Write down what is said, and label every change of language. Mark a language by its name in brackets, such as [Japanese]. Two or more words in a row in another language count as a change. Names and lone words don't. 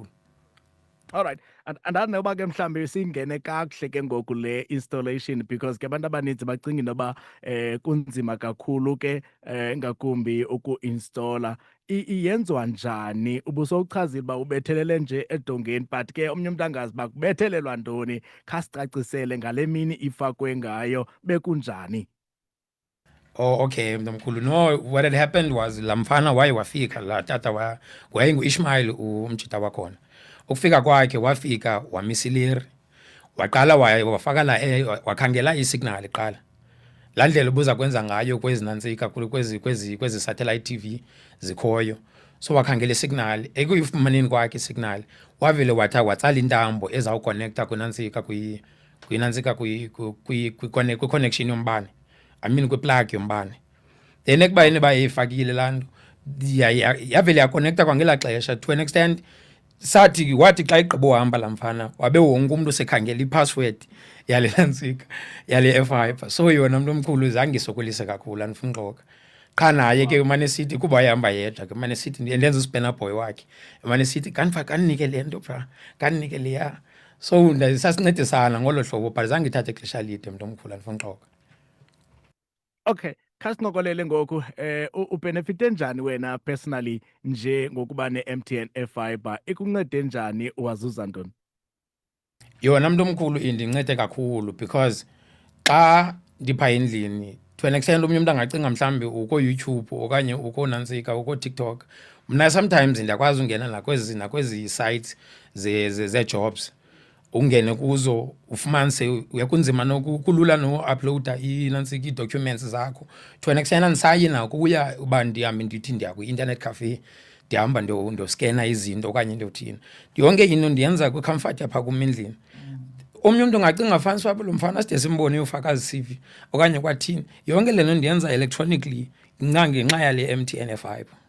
[Xhosa] Alright, andazi noba ke mhlambe singene kakuhle ke ngoku le installation because ke abantu abaninzi bacinga noba kunzima kakhulu ke ngakumbi uku-installa. Yenziwa njani? Ubusowuchazile uba ubethelele nje edongeni but ke omnye umuntu angazi uba kubethelelwa ntoni. Khasicacisele ngale mini ifakwe ngayo bekunjani. Oh, okay, mntu omkhulu. [English] No, what had happened was [Xhosa] laa mfana waye wafika, laa tata wayengu-Ishmael umtshita wakhona. Ukufika kwakhe wafika wamisiliri, waqala wafaka wakhangela isignal kuqala. Laa ndlela ubuza kwenza ngayo kwezi nantsika kwezi [English] satellite TV [Xhosa] zikhoyo. So wakhangela isignal, ekuyifumaneni kwakhe isignal wavele watsala intambo ezawukonekta kwinantsika kwi-connection yombane. [English] I mean [Xhosa] kwi-plug yombane. Then ekubayeni bayifakile laa nto yavele yakonekta kwangelaa xesha [English] to an extent [Xhosa] wathi xa igqiba uhamba laa mfana wabe wonke umntu sekhangela ipassword yale nantsika yale F5. So yona mntu omkhulu zange isokolise kakhulu, andifuna uxoka. Qha naye ke umane esithi kuba wayehamba yedwa ke umane esithi ndenza [English] uspena boy [Xhosa] wakhe umane esithi kandinike le nto phaa, kandinike leya. So sasincedisana ngolo hlobo but zange ithathe ixesha lide mntu omkhulu, andifuna uxoka. Okay, khasinokolele ngoku ubenefite njani wena personally nje ngokuba ne-MTN F5 ikuncede njani, wazuza ntoni? Yona mntu omkhulu indincede kakhulu because xa ndipha endlini [English] to an extent [Xhosa] omnye umntu angacinga mhlawumbi uko-YouTube okanye ukonantsika uko-TikTok. Mna sometimes ndiyakwazi ungena nakwezi sites ze-jobs ungene kuzo ufumanise kunzima kulula no-uploada inantsika ii-documents zakho. [English] To an extent [Xhosa] andisayi nakuya uba ndihambe ndithi ndiya kwi- [English] internet cafe [Xhosa] ndihamba ndoskena izinto okanye ndothini. Yonke into ndiyenza kwicomfort yapha kum endlini. Omnye umntu ungacinga fanisa lo mfana side simbone ufaka zi-CV okanye kwathini. Yonke le nto ndiyenza electronically ngenxa yale MTN F5.